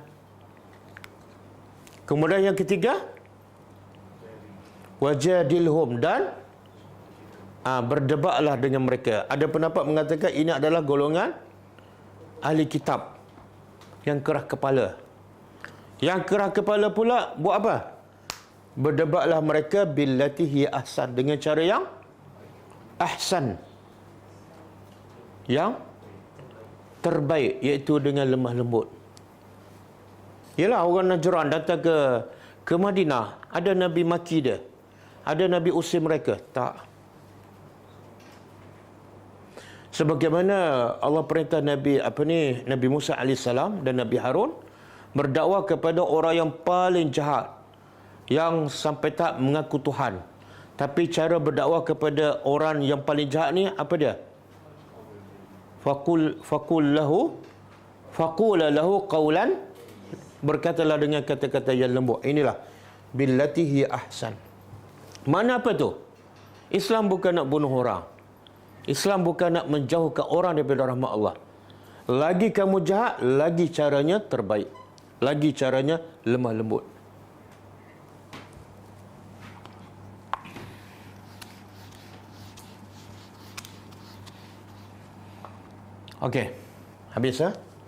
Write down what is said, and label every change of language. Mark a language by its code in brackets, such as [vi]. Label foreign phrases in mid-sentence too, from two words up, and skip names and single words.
[ms] Kemudian yang ketiga, wajadilhum, dan berdebatlah dengan mereka. Ada pendapat mengatakan ini adalah golongan ahli kitab yang keras kepala. Yang keras kepala pula buat apa? Berdebatlah mereka [ar] بالتي هي أحسن, [ms] dengan cara yang ahsan, yang terbaik, iaitu dengan lemah lembut. Yalah, orang Najran datang ke Madinah, ada Nabi maki dia, ada Nabi usir mereka? Tak. Sebagaimana Allah perintah Nabi Nabi Musa AS dan Nabi Harun berdakwah kepada orang yang paling jahat, yang sampai tak mengaku Tuhan. Tapi cara berdakwah kepada orang yang paling jahat ni apa dia? [ar] فقولا له قولا, [ms] berkatalah dengan kata-kata yang lembut. Inilah [ar] بالتي هي أحسن. [ms] Mana apa tu? Islam bukan nak bunuh orang. Islam bukan nak menjauhkan orang daripada rahmat Allah. Lagi kamu jahat, lagi caranya terbaik, lagi caranya lemah lembut. Okey, habis ha?